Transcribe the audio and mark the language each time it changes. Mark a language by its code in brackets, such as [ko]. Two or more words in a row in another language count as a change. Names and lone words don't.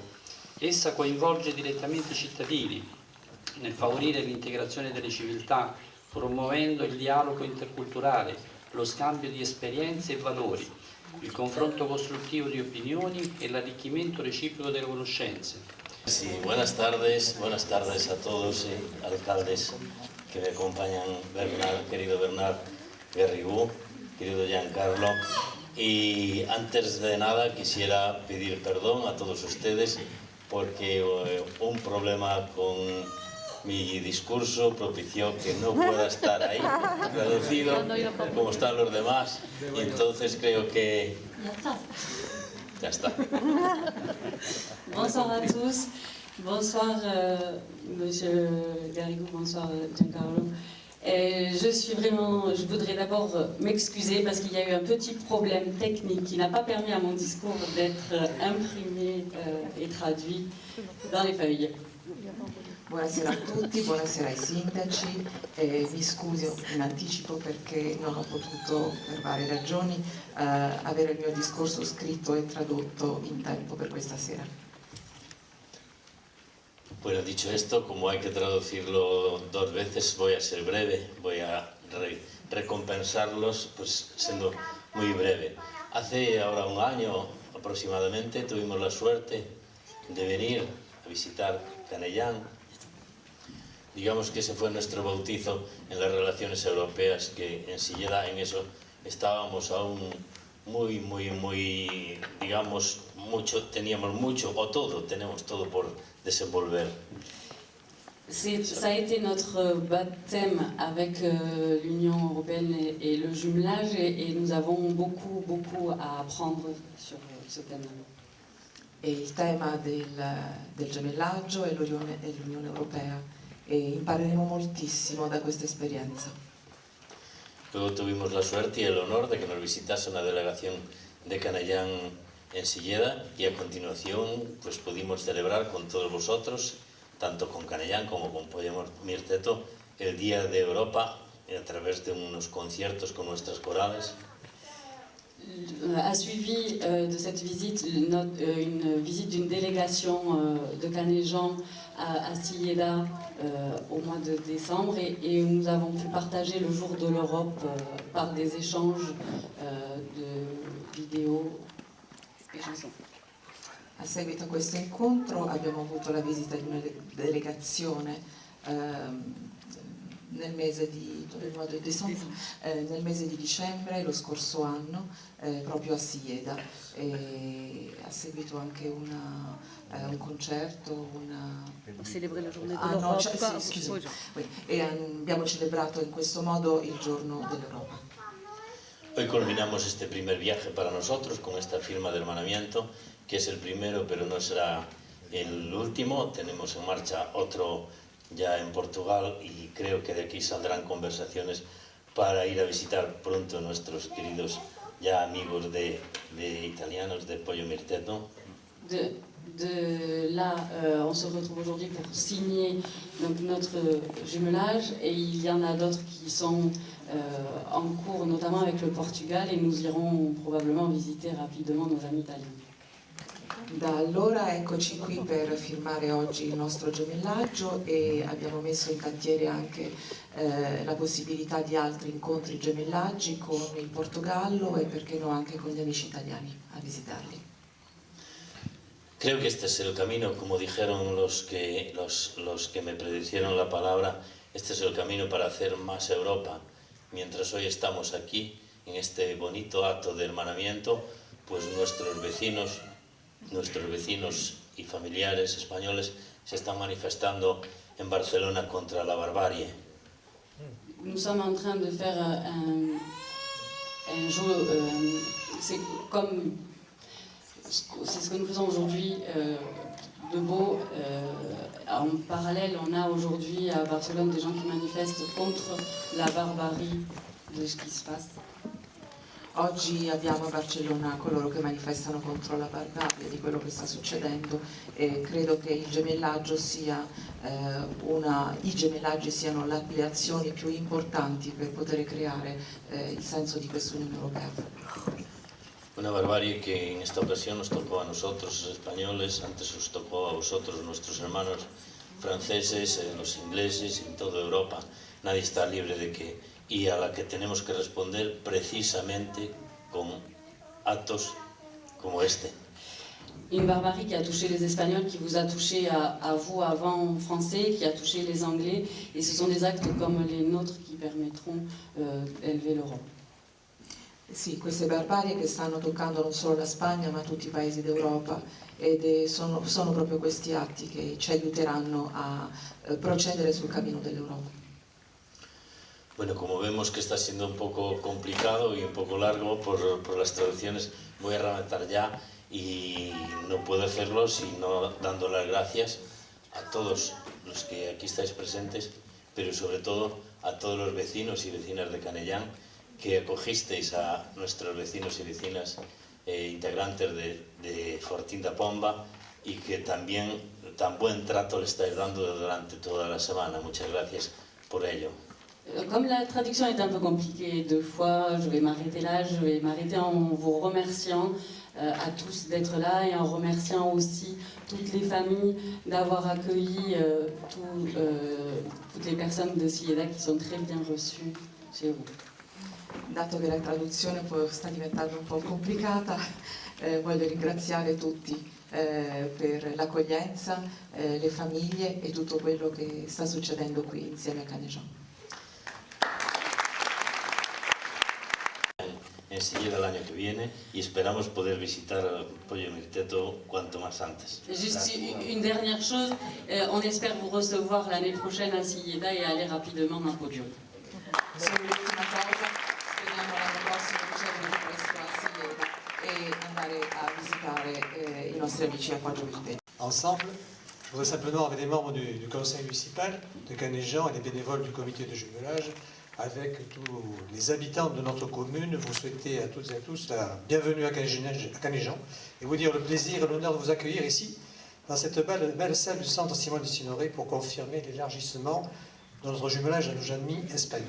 [it] Essa coinvolge direttamente i cittadini nel favorire l'integrazione delle civiltà, promuovendo il dialogo interculturale, lo scambio di esperienze e valori, il confronto costruttivo di opinioni e l'arricchimento reciproco delle conoscenze. [es] Sí, buenas tardes a todos, alcaldes que me acompañan, querido Bernard Garrigou, querido Giancarlo. Y antes de nada quisiera pedir perdón a todos ustedes porque un problema con mi discurso propició que no pueda estar ahí traducido como están los demás, y entonces creo que ya está. [fr] Bonsoir à tous, bonsoir Monsieur Garrigou, bonsoir Giancarlo. Je voudrais d'abord m'excuser parce qu'il y a eu un petit problème technique qui n'a pas permis à mon discours d'être imprimé et traduit dans les feuilles. [it] Buonasera a tutti, buonasera ai sindaci, vi scuso in anticipo perché non ho potuto per varie ragioni avere il mio discorso scritto e tradotto in tempo per questa sera. [es] Bueno, dicho esto, como hay que traducirlo 2 veces, voy a ser breve, voy a recompensarlos pues siendo muy breve. Hace ahora un año aproximadamente tuvimos la suerte de venir a visitar Canellán. Digamos que ese fue nuestro bautizo en las relaciones europeas, que en Silleda en eso estábamos aún muy, digamos, teníamos mucho, o todo, tenemos todo por desenvolver. [fr] Ça a été notre baptême avec l'Union européenne et le jumelage, et nous avons beaucoup à apprendre sur ce thème. [it] E il tema del gemellaggio e l'Unione Europea, e impareremo moltissimo da questa esperienza. [es] Luego tuvimos la suerte y el honor de que nos visitase una delegación de Canellán en Silleda, y a continuación pues pudimos celebrar con todos vosotros, tanto con Canellán como con Poggio Mirteto, el Día de Europa a través de unos conciertos con nuestras corales. [fr] A suivi de cette visite une visite d'une délégation de Canéjan à Silleda au mois de décembre, et nous avons pu partager le jour de l'Europe par des échanges de vidéos e chansons. [it] A seguito a questo incontro abbiamo avuto la visita di una delegazione nel mese di dicembre lo scorso anno, proprio a Silleda, e a seguito anche un concerto, celebrare la giornata dell'Europa. E abbiamo celebrato in questo modo il giorno dell'Europa. [es] Hoy culminamos este primer viaje para nosotros con esta firma de hermanamiento, que es el primero pero no será el último. Tenemos en marcha otro ya en Portugal, y creo que de aquí saldrán conversaciones para ir a visitar pronto a nuestros queridos ya amigos de italianos de Poggio Mirteto. [fr] De là, on se retrouve aujourd'hui pour signer donc notre jumelage, et il y en a d'autres qui sont en cours, notamment avec le Portugal, et nous irons probablement visiter rapidement nos amis italiens. [it] Da allora eccoci qui per firmare oggi il nostro gemellaggio e abbiamo messo in cantiere anche la possibilità di altri incontri gemellaggi con il Portogallo e perché no anche con gli amici italiani a visitarli. [es] Creo que este es el camino, como dijeron los que me predicieron la palabra, este es el camino para hacer más Europa. Mientras hoy estamos aquí, en este bonito acto de hermanamiento, pues nuestros vecinos y familiares españoles se están manifestando en Barcelona contra la barbarie. [fr] Nous sommes en train de faire un jeu, c'est ce que nous faisons aujourd'hui de beau. En parallèle, on a aujourd'hui à Barcelone des gens qui manifestent contre la barbarie de ce qui se passe. [it] Oggi abbiamo a Barcellona coloro che manifestano contro la barbarie di quello che sta succedendo e credo che il gemellaggio sia i gemellaggi siano le azioni più importanti per poter creare il senso di quest'Unione Europea. [es] Una barbarie que en esta ocasión nos tocó a nosotros, los españoles, antes os tocó a vosotros, nuestros hermanos franceses, los ingleses, en toda Europa. Nadie está libre de que, y a la que tenemos que responder precisamente con actos como este. [fr] Une barbarie qui a touché les Espagnols, qui vous a touché à vous avant Français, qui a touché les Anglais, et ce sont des actes comme les nôtres qui permettront d'élever l'Europe. [it] Sì, queste barbarie che stanno toccando non solo la Spagna ma tutti i paesi d'Europa ed sono proprio questi atti che ci aiuteranno a procedere sul cammino dell'Europa. [es] Bueno, como vemos que está siendo un poco complicado y un poco largo por las traducciones, voy a rematar ya y no puedo hacerlo sino dando las gracias a todos los que aquí estáis presentes, pero sobre todo a todos los vecinos y vecinas de Canellán que acogisteis a nuestros vecinos y vecinas integrantes de Fortín da Pomba y que también tan buen trato le estáis dando durante toda la semana. Muchas gracias por ello. [fr] Comme la traduction est un peu compliquée deux fois, je vais m'arrêter là, je vais m'arrêter en vous remerciant à tous d'être là et en remerciant aussi toutes les familles d'avoir accueilli toutes les personnes de Silleda qui sont très bien reçues chez vous. [it] Dato che la traduzione sta diventando un po' complicata, voglio ringraziare tutti per l'accoglienza, le famiglie e tutto quello che sta succedendo qui insieme a Canejon. [es] En Silleda el año que viene y esperamos poder visitar Pollo Mirteto cuanto más antes. [fr] Juste une dernière chose, on espère vous recevoir l'année prochaine à Silleda et aller rapidement à Poggio. [it] Solo l'ultima cosa, speriamo l'anno prossimo ricevere presto a Silleda e andare a visitare i nostri amici a Poggio Mirteto. [fr] Ensemble, je voudrais simplement, avec les membres du conseil municipal de Canejan et les bénévoles du comité de jumelage, avec tous les habitants de notre commune, vous souhaiter à toutes et à tous la bienvenue à Canejan et vous dire le plaisir et l'honneur de vous accueillir ici, dans cette belle salle du centre Simone de Signoret pour confirmer l'élargissement de notre jumelage à nos amis espagnols.